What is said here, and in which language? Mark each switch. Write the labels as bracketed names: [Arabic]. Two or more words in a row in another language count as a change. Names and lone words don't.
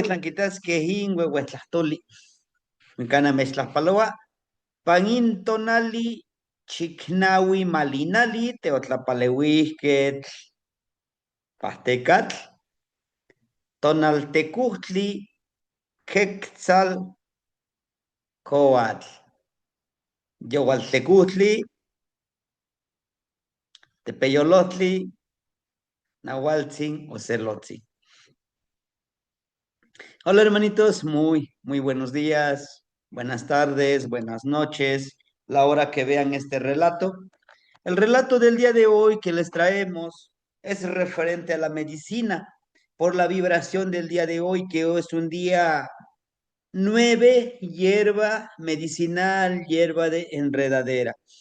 [Nahuatl languages] tlan kitaskej inueuetlahtoli nikana mechtlajpaloa panin tonali chiknaui malinali teotlapaleuijketl pahtekatl tonaltekujtli quetzal coatl youaltekujtli tepeyolotli nahualtzin ocelotzin. [Spanish] Hola hermanitos, muy buenos días, buenas tardes, buenas noches, la hora que vean este relato. El relato del día de hoy que les traemos es referente a la medicina por la vibración del día de hoy, que hoy es un día 9, hierba medicinal, hierba de enredadera.